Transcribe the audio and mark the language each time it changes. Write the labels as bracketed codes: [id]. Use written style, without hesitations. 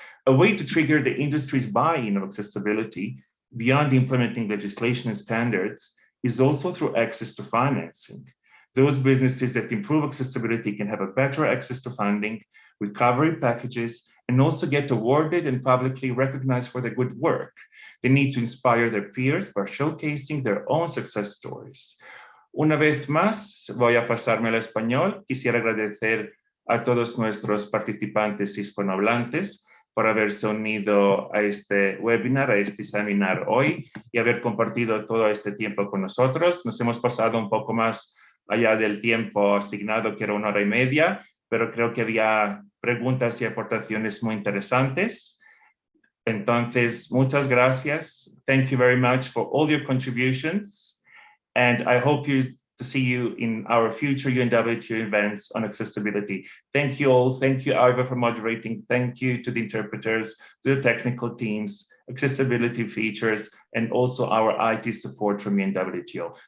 [en] A way to trigger the industry's buy-in of accessibility beyond implementing legislation and standards is also through access to financing. Those businesses that improve accessibility can have a better access to funding, recovery packages, and also get awarded and publicly recognized for their good work. They need to inspire their peers by showcasing their own success stories. [es] Una vez más, voy a pasarme al español. Quisiera agradecer a todos nuestros participantes hispanohablantes por haberse unido a este webinar, a este seminar hoy y haber compartido todo este tiempo con nosotros. Nos hemos pasado un poco más allá del tiempo asignado, que era 1 hora y media, pero creo que había preguntas y aportaciones muy interesantes. Entonces, muchas gracias. [en] Thank you very much for all your contributions. And I hope to see you in our future UNWTO events on accessibility. Thank you all. Thank you, Arva, for moderating. Thank you to the interpreters, to the technical teams, accessibility features, and also our IT support from UNWTO.